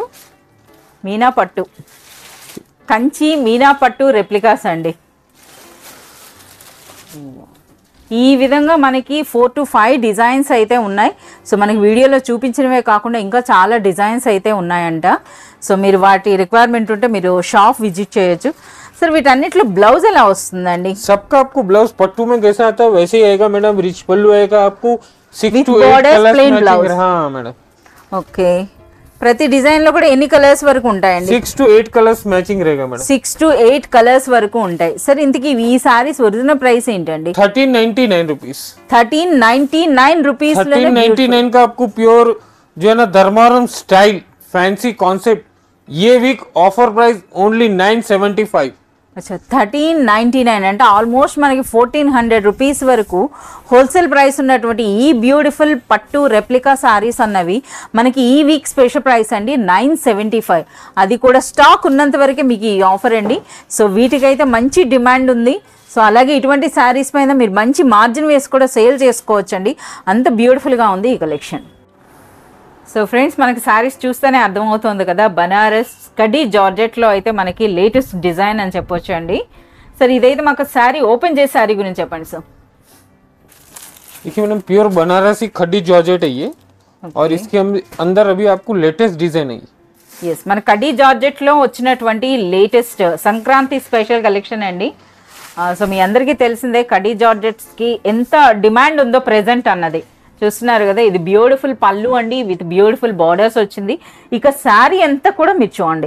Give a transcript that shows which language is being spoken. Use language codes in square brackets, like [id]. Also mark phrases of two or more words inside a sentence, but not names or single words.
[te] మీనా పట్టు, కంచి మీనా పట్టు రెప్లికాస్ అండి. ఈ విధంగా మనకి [en] 4 to 5 designs [te] అయితే ఉన్నాయి. సో మనకి వీడియోలో చూపించినవే కాకుండా ఇంకా చాలా డిజైన్స్ అయితే ఉన్నాయంట. సో మీరు వాటి రిక్వైర్మెంట్ ఉంటే మీరు [en] shop visit [te] చేయొచ్చు. सर వీటన్నిటిలో బ్లౌజ్ ఎలా వస్తుందండి? [hi] सबका आपको ब्लाउज पट्टू में कैसा आता है वैसे ही आएगा मैडम. रिच पल्लू आएगा आपको 6 [en] With to 8 borders, [hi] कलर्स [en] plain [hi] मैचिंग. [en] blouse. [hi] हाँ मैडम, [te] ఓకే. ప్రతి డిజైన్ లో కూడా ఎన్ని కలర్స్ వరకు ఉంటాయండి? [en] 6 to 8 colors matching [hi] रहेगा मैडम. [en] 6 to 8 colors [te] వరకు ఉంటాయి. సర్ ఇంతకీ ఈ సారీస్ [en] original price [te] ఏంటండి? [hi] 1399 रुपीस. [te] 1399 రూపీస్. [hi] 1399 का आपको प्योर जो है ना धर्मारम [en] style fancy concept [hi] ये [en] week offer price only [hi] 975. [te] అచ్చా 1399 అంటే ఆల్మోస్ట్ మనకి 1400 రూపీస్ వరకు [en] wholesale price [te] ఉన్నటువంటి ఈ బ్యూటిఫుల్ పట్టు [en] replica sarees [te] అన్నవి మనకి ఈ [en] week special price [te] అండి 975. అది కూడా స్టాక్ ఉన్నంత వరకే మీకు ఈ ఆఫర్ అండి. సో వీటికైతే మంచి డిమాండ్ ఉంది. సో అలాగే ఇటువంటి శారీస్ పైన మీరు మంచి మార్జిన్ వేసి కూడా సేల్ చేసుకోవచ్చండి. అంత బ్యూటిఫుల్గా ఉంది ఈ కలెక్షన్. సో ఫ్రెండ్స్ మనకి శారీస్ చూస్తేనే అర్థమవుతుంది కదా, బనారస్ కడ్డీ జార్జెట్లో అయితే మనకి [en] latest design [te] అని చెప్పొచ్చు అండి. సరే ఇదైతే మాకు [en] saree open [te] చేసే శారీ గురించి చెప్పండి సార్. [hi] देखिए मैडम प्योर बनारसी खड्डी जॉर्जेट है ये. और इसके अंदर अभी आपको [en] latest design [hi] है. [te] ఎస్ మన కడ్డీ జార్జెట్లో వచ్చినటువంటి లేటెస్ట్ సంక్రాంతి [en] special collection [te] అండి. సో మీ అందరికీ తెలిసిందే కడ్డీ జార్జెట్స్కి ఎంత డిమాండ్ ఉందో ప్రెజెంట్ అన్నది చూస్తున్నారు కదా. ఇది బ్యూటిఫుల్ పళ్ళు అండి [en] with beautiful borders [te] వచ్చింది. ఇక శారీ అంతా కూడా మీరు చూడండి.